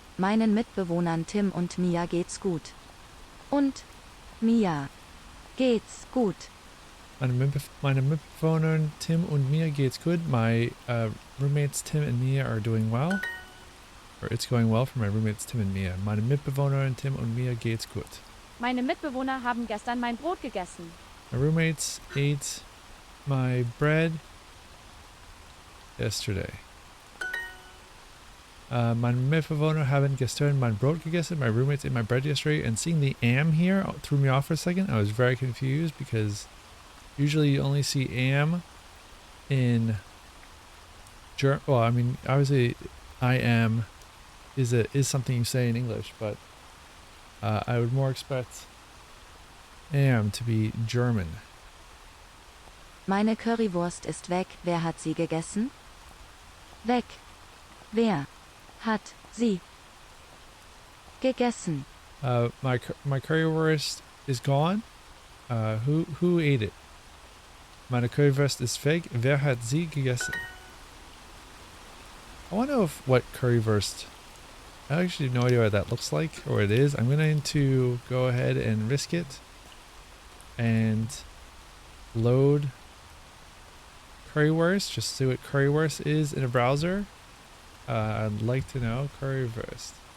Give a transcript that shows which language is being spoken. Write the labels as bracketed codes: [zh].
[de] Meinen Mitbewohnern Tim und Mia geht's gut. Und Mia geht's gut. Meine Mitbewohner Tim und Mia geht's good. [en] My roommates Tim and Mia are doing well. Or it's going well for my roommates Tim and Mia. [de] Meine Mitbewohner Tim und Mia geht's gut. Meine Mitbewohner haben gestern mein Brot gegessen. [en] My roommates ate my bread yesterday. [de] Meine Mitbewohner haben gestern mein Brot gegessen. [en] My roommates ate my bread yesterday. And seeing the am here threw me off for a second. I was very confused because usually you only see am in German. Well, I mean, obviously I am is something you say in English, but I would more expect am to be German. [de] Meine Currywurst ist weg. Wer hat sie gegessen? Weg. Wer hat sie gegessen? [en] My currywurst is gone. Who ate it? [de] Meine Currywurst ist weg. Wer hat sie gegessen? [en] I want to know what currywurst. I actually have no idea what that looks like or what it is. I'm going to go ahead and risk it and load currywurst. Just see what currywurst is in a browser. I'd like to know currywurst.